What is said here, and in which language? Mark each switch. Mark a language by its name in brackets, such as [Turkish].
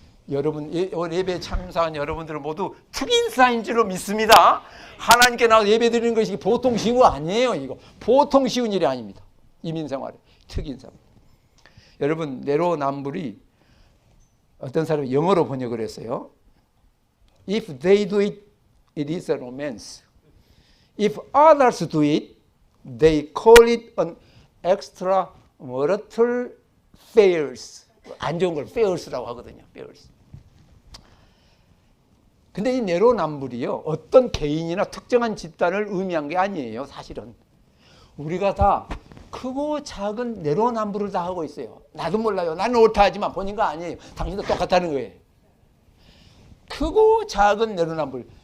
[Korean] 여러분, 예배 참사한 여러분들은 모두 특인사인 줄로 믿습니다. 하나님께 나와서 예배 드리는 것이 보통 쉬운 거 아니에요. 이거 보통 쉬운 일이 아닙니다. 이민생활에 특인사. 여러분, 내로남불이 어떤 사람이 영어로 번역을 했어요. [English] If they do it, it is a romance. If others do it, they call it an extramarital affairs. [Korean] 안 좋은 걸 affairs라고 하거든요. [English] affairs. [Korean] 근데 이 내로남불이요, 어떤 개인이나 특정한 집단을 의미한 게 아니에요. 사실은 우리가 다 크고 작은 내로남불을 다 하고 있어요. 나도 몰라요. 나는 옳다 하지만 본인 거 아니에요. 당신도 똑같다는 거예요. 크고 작은 내로남불.